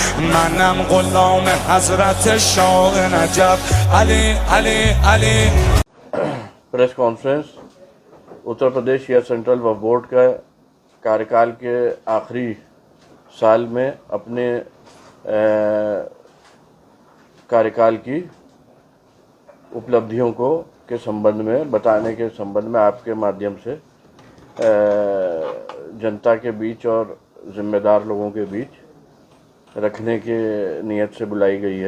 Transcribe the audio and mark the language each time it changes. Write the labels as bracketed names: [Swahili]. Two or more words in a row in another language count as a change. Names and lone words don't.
[Persian] منم غلام حضرت شاه نجف علی علی علی. [English] press conference [Hindi] उत्तर प्रदेश या सेंट्रल वक्फ बोर्ड का कार्यकाल के आखिरी साल में अपने कार्यकाल की उपलब्धियों को के संबंध में बताने के संबंध में आपके माध्यम से जनता के बीच और जिम्मेदार लोगों के बीच रखने के नियत से बुलाई गई है।